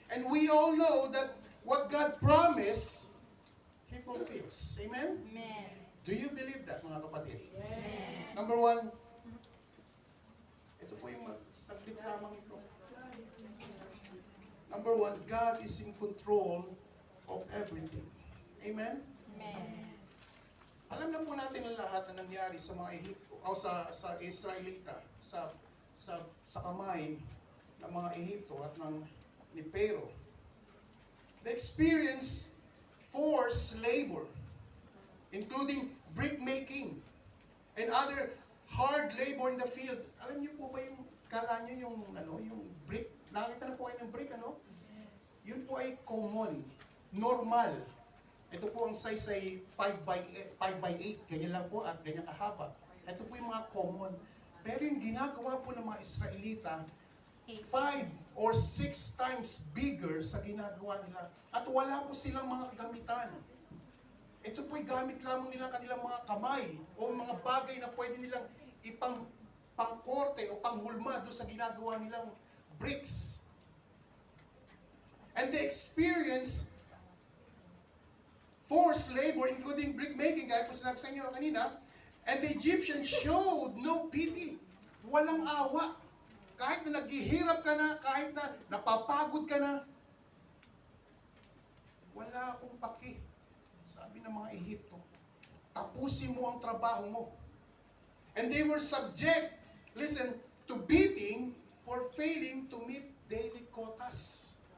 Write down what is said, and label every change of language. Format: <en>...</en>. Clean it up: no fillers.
<en>And we all know that what God promised, He fulfills. Amen? Amen. Do you believe that,</en> <tl>mga kapatid?</tl> <en>Amen.</en> <tl>Number one, ito po yung saglit lamang ito.</tl> <en>Number one, God is in control of everything. Amen? Amen.</en> <tl>Alam na po natin ang lahat na nangyari sa mga Ehipto, o sa Israelita, sa kamay ng mga Ehipto at ni Pharaoh.</tl> <en>They experience forced labor, including brick making and other hard labor in the field.</en> <tl>Alam niyo po ba yung, kala niyo yung brick? Nakakita na po kayo ng brick, ano? Yun po ay common, normal. Ito po ang size ay 5 by 8, ganyan lang po at ganyan kahaba. Ito po yung mga common. Pero yung ginagawa po ng mga Israelita, 5 or 6 times bigger sa ginagawa nila. At wala po silang mga kagamitan. Ito po'y gamit lamang nila kanilang mga kamay o mga bagay na pwede nilang pangkorte o panghulma doon sa ginagawa nilang bricks.</tl> <en>And they experience forced labor, including brick making,</en> <tl>gaya po sinabi sa inyo kanina.</tl> <en>And the Egyptians showed no pity.</en> <tl>Walang awa. Kahit na naghihirap ka na, kahit na napapagod ka na, wala akong paki. Sabi ng mga Ehipto, tapusin mo ang trabaho mo.</tl> <en>And they were subject, listen, to beating for failing to meet daily quotas.</en>